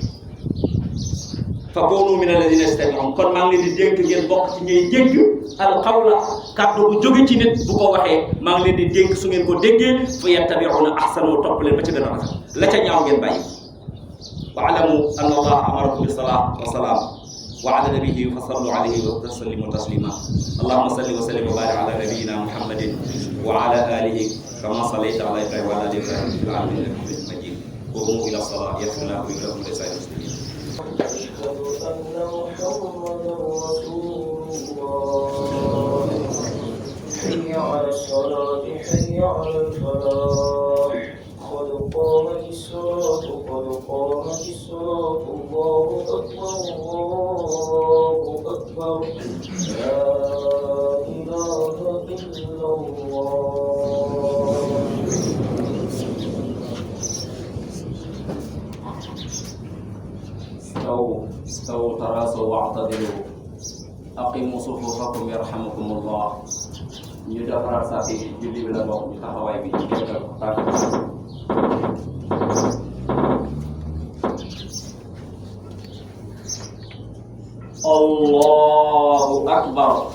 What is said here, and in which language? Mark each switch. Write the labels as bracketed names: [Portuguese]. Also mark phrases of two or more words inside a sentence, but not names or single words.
[Arabic] فكونوا من الذين يستمعون [Wolof] kon maa ngi leen di dénk ngeen bokk ci ñuy dégg alqawla kàddu bu jóge ci nit bu ko waxee maa ngi leen di dénk su ngeen ko déggee [Arabic] فيتبعون أحسنه [Wolof] topp leen ba ci gën a rafet la ca ñaaw ngeen bàyyi [Arabic] واعلموا أن الله أمركم بالصلاة والسلام وعلى نبيه فصلوا عليه وسلموا تسليما اللهم صل وسلم وبارك على نبينا محمد وعلى آله كما صليت على إبراهيم وعلى آل إبراهيم في العالمين إنك حميد مجيد قوموا إلى الصلاة يغفر لكم ولكم ولسائر المسلمين حي على الصلاة حي على الفلاح قد قامت الصلاة قد قامت الصلاة الله أكبر الله أكبر لا إله إلا الله استووا تراصوا واعتدلوا أقيموا صفوفكم يرحمكم الله [Wolof] ñu defaraat saa fi julli bi la bokk ñu taxawaay bi ñu jéggal ko tàkk [Arabic] الله أكبر